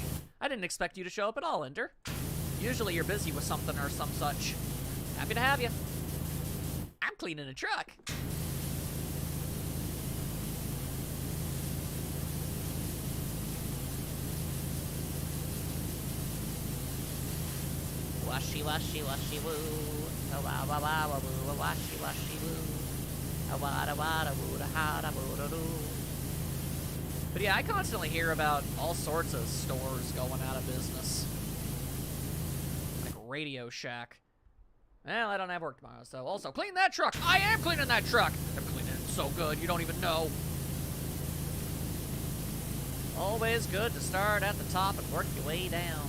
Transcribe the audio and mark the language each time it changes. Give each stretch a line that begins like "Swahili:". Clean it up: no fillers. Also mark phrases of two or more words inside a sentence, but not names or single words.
English: I didn't expect you to show up at all, Ender. Usually you're busy with something or some such. Happy to have you. I'm cleaning a truck. Washy, washy, washy, woo. Wah, wah, wah, wah, woo. Washy, washy, woo. Wada, wada, woo, da, ha, da, woo, da, doo. But yeah, I constantly hear about all sorts of stores going out of business. Like Radio Shack. Well, I don't have work tomorrow, so also clean that truck. I am cleaning that truck. I'm cleaning it so good, you don't even know. Always good to start at the top and work your way down.